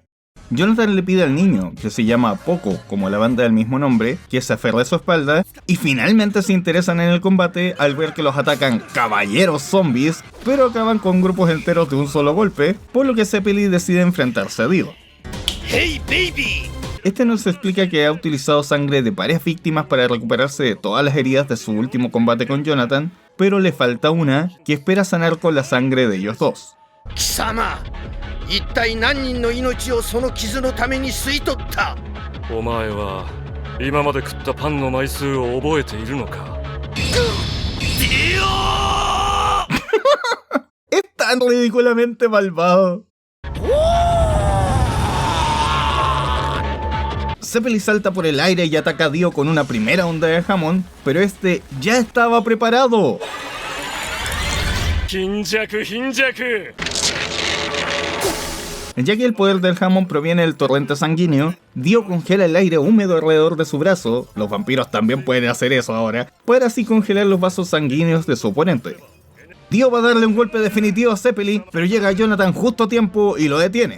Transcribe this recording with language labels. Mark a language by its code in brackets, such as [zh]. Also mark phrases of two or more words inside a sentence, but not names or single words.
[es] Jonathan le pide al niño, que se llama Poco, como la banda del mismo nombre, que se aferre a su espalda, y finalmente se interesan en el combate al ver que los atacan caballeros zombies, pero acaban con grupos enteros de un solo golpe, por lo que Zeppeli decide enfrentarse a Dio. [en] ¡Hey, baby! [es] Este nos explica que ha utilizado sangre de varias víctimas para recuperarse de todas las heridas de su último combate con Jonathan, pero le falta una que espera sanar con la sangre de ellos dos. [ja] 貴様、一体何人の命をその傷のために吸い取った？お前は今まで食ったパンの枚数を覚えているのか？ [es] Es tan ridículamente malvado. Zeppeli salta por el aire y ataca a Dio con una primera onda de Hammond, pero este ya estaba preparado. [ja] 貧弱貧弱 [es] Ya que el poder del Hammond proviene del torrente sanguíneo, Dio congela el aire húmedo alrededor de su brazo, los vampiros también pueden hacer eso ahora, para así congelar los vasos sanguíneos de su oponente. Dio va a darle un golpe definitivo a Zeppeli, pero llega Jonathan justo a tiempo y lo detiene.